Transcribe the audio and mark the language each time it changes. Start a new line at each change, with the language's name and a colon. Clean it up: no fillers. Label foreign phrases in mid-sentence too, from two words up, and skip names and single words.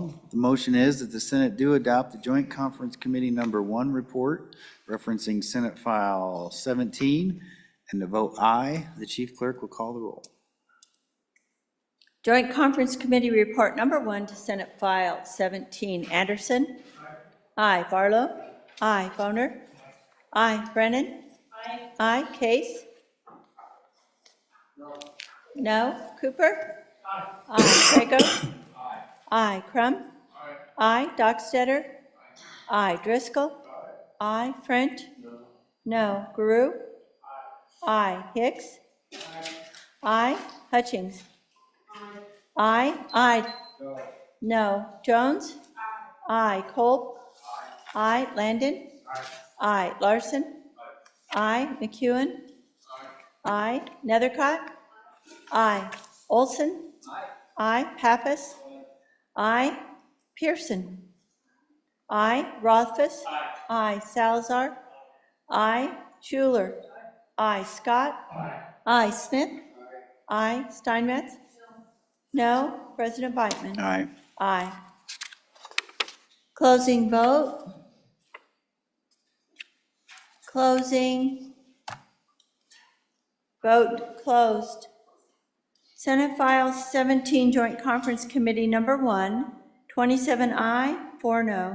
English: The motion is that the Senate do adopt the Joint Conference Committee number 1 report referencing Senate File 17, and to vote aye, the chief clerk will call the roll. Joint Conference Committee report number 1 to Senate File 17. Anderson? Aye. Barlow? Aye. Boner? Aye. Brennan? Aye. Case? No. Cooper? Aye. Trego? Aye. Crum? Aye. Dockstetter? Aye. Driscoll? Aye. French? No. Guru? Aye. Hicks? Aye. Hutchings? Aye. Aye. No. Jones? Aye. Kolb? Aye. Landon? Aye. Larson? Aye. McEwen? Aye. Nethercott? Aye. Olson? Aye. Pappas? Aye. Pearson? Aye. Rothfuss? Aye. Salazar? Aye. Schuler? Aye. Scott? Aye. Smith? Aye. Steinmetz? No. President Biteman? Aye. Aye. Closing vote. Closing. Vote closed. Senate File 17, Joint Conference Committee Number 1, 27 aye, 4 no.